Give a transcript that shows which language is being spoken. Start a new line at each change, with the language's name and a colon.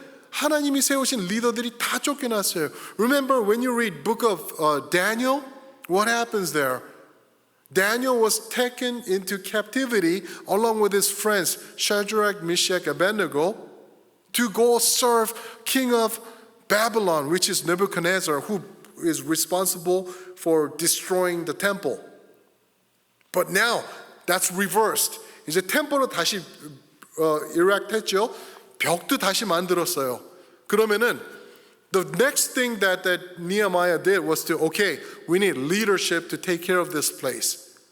Korean: 하나님이 세우신 리더들이 다 쫓겨났어요.
English: Remember when you read book of Daniel, what happens there? Daniel was taken into captivity along with his friends Shadrach, Meshach, Abednego to go serve king of Babylon, which is Nebuchadnezzar, who is responsible for destroying the temple. But now that's reversed.
Korean: 이제 템플을 다시 erect했죠. 벽도 다시 만들었어요.
English: 그러면은 the next thing that Nehemiah did was to, okay, we need leadership to take care of this place.